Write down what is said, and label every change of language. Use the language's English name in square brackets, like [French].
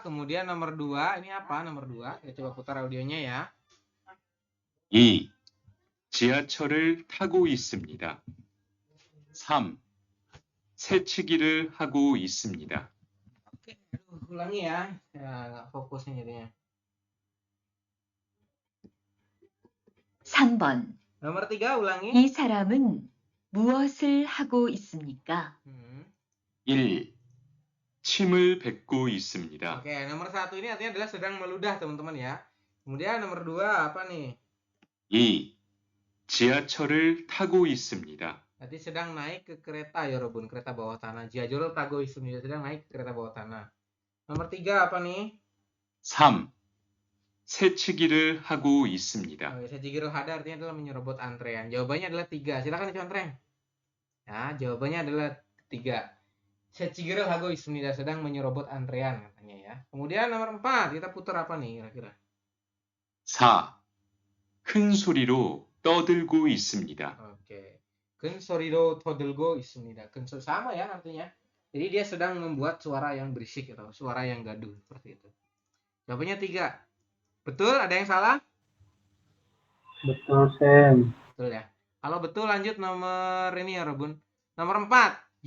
[Indonesian] Kemudian nomor 2, ini apa nomor 2? Kita coba putar audionya ya. 2. [Korean] 지하철을 타고 있습니다. 3. 새치기를 하고 있습니다. [Indonesian] Oke, ulangi ya. Ya, nggak fokusnya jadinya. [Korean] 3번. [Indonesian] Nomor 3 ulangi. [Korean] 이 사람은 무엇을 하고 있습니까? 1. 침을 뱉고 있습니다. [Indonesian] Oke, nomor 1 ini artinya adalah sedang meludah, teman-teman ya. Kemudian nomor 2 apa nih? 2. [Korean] 지하철을 타고 있습니다. [Indonesian] Berarti sedang naik ke kereta ya, Robun, kereta bawah tanah. [Korean] 지하철을 타고 있습니다. [Indonesian] Sedang naik ke kereta bawah tanah. Nomor 3 apa nih? 3. [Korean] 새치기를 하고 있습니다. [Indonesian] Sejigiru hada artinya adalah menyerobot antrean. Jawabannya adalah 3. Silakan dicontreng. Ya, jawabannya adalah 3. Sejigiru hago ismida, sedang menyerobot antrean katanya ya. Kemudian nomor 4, kita putar apa nih kira-kira? 4. [Korean] 큰 소리로 떠들고 있습니다. Oke. 근소리로 떠들고 있습니다. [Indonesian] 근소 sama ya artinya. Jadi dia sedang membuat suara yang berisik atau suara yang gaduh seperti itu. Jawabannya 3. Betul? Ada yang salah? Betul, Sam. Betul ya. Kalau betul lanjut nomor ini ya, Robun. Nomor 4.